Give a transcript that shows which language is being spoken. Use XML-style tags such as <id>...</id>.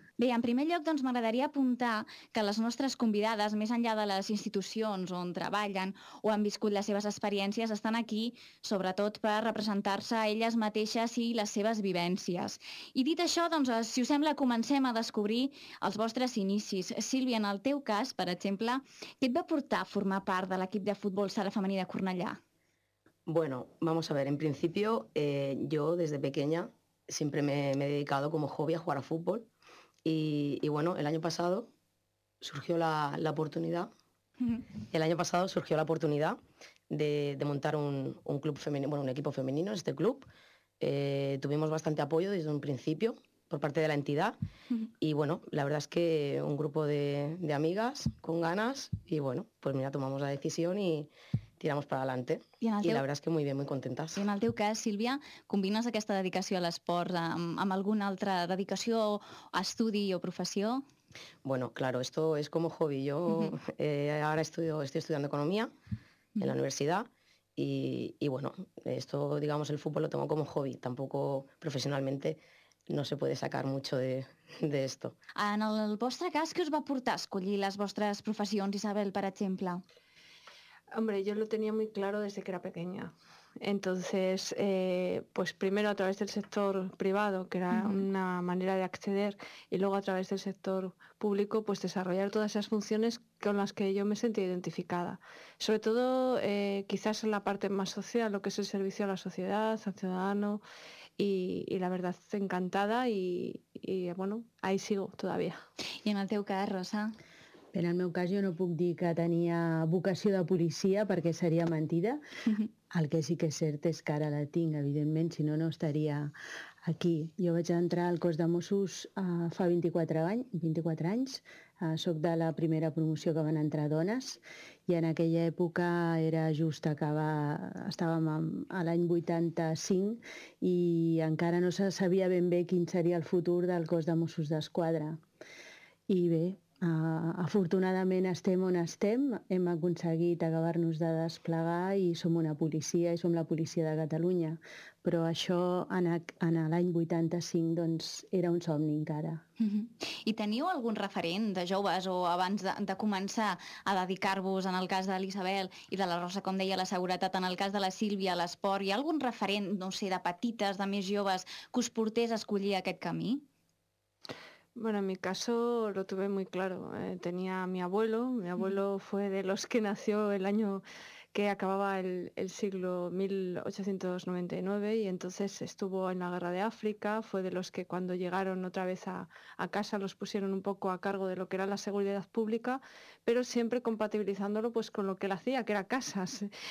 <ca>Bé, en primer lloc, doncs, m'agradaria apuntar que les nostres convidades, més enllà de les institucions on treballen o han viscut les seves experiències, estan aquí sobretot per representar-se a elles mateixes i les seves vivències. I dit això, doncs, si us sembla, comencem a descobrir els vostres inicis. Sílvia, en el teu cas, per exemple, què et va portar a formar part de l'equip de futbol sala femení de Cornellà?</ca> <es>Bueno, vamos a ver, en principio, yo desde pequeña siempre me he dedicado como hobby a jugar a fútbol. Y bueno, el año pasado surgió la oportunidad. El año pasado surgió la oportunidad de montar un club femenino, bueno, un equipo femenino, este club. Tuvimos bastante apoyo desde un principio por parte de la entidad. Y bueno, la verdad es que un grupo de amigas con ganas. Y bueno, pues mira, tomamos la decisión y tiramos para adelante. I la verdad es que muy bien, muy contentas.</es> <ca>I en el teu cas, Sílvia, combines aquesta dedicació a l'esport amb alguna altra dedicació, estudi o professió?</ca> <es>Bueno, claro, esto es como hobby. Yo ahora estoy estudiando economía en la universidad y bueno, esto, digamos, el fútbol lo tengo como hobby. Tampoco profesionalmente no se puede sacar mucho de esto.</es> <ca>En el vostre cas, què us va portar a escollir les vostres professions, Isabel, per exemple?</ca> <es>Hombre, yo lo tenía muy claro desde que era pequeña. Entonces, pues primero a través del sector privado, que era una manera de acceder, y luego a través del sector público, pues desarrollar todas esas funciones con las que yo me sentía identificada. Sobre todo, quizás en la parte más social, lo que es el servicio a la sociedad, al ciudadano, y la verdad, encantada, y bueno, ahí sigo todavía.</es> <ca>¿Y en el teu cas, Rosa? En el meu cas jo no puc dir que tenia vocació de policia perquè seria mentida. El que sí que és cert és que ara la tinc, evidentment, si no estaria aquí. Jo vaig entrar al cos de Mossos fa 24 anys. Soc de la primera promoció que van entrar dones i en aquella època era just acabar, estàvem a l'any 85 i encara no se sabia ben bé quin seria el futur del cos de Mossos d'Esquadra. I bé, afortunadament estem on estem, hem aconseguit acabar-nos de desplegar i som una policia i som la policia de Catalunya, però això en l'any 85 doncs era un somni encara. I teniu algun referent de joves o abans de començar a dedicar-vos, en el cas de l'Isabel i de la Rosa, com deia, la seguretat, en el cas de la Sílvia, l'esport, hi ha algun referent, no sé, de petites, de més joves, que us portés a escollir aquest camí?</ca> <es>Bueno, en mi caso lo tuve muy claro. Tenía a mi abuelo. Mi abuelo fue de los que nació el año que acababa el siglo 1899 y entonces estuvo en la Guerra de África. Fue de los que cuando llegaron otra vez a casa los pusieron un poco a cargo de lo que era la seguridad pública, pero siempre compatibilizándolo pues con lo que él hacía, que era casas.</es>